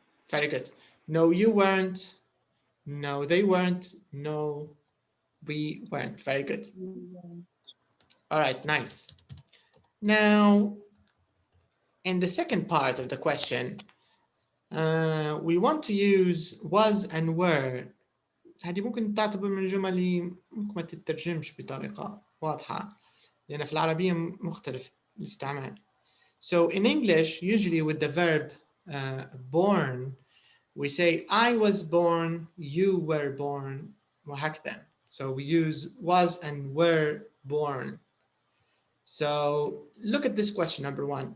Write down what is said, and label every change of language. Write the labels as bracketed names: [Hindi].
[English] Very good. No, you weren't. No, they weren't. No, we weren't. Very good. All right, nice. Now, in the second part of the question, we want to use was and were. [Arabic] هذه ممكن تعتبر من الجمل اللي ممكن ما تترجمش بطريقة واضحة لأن في العربية مختلف الاستعمال. [English] So in English, usually with the verb born, we say I was born, you were born, [Arabic] وهكذا. [English] So we use was and were born. So look at this question, number 1.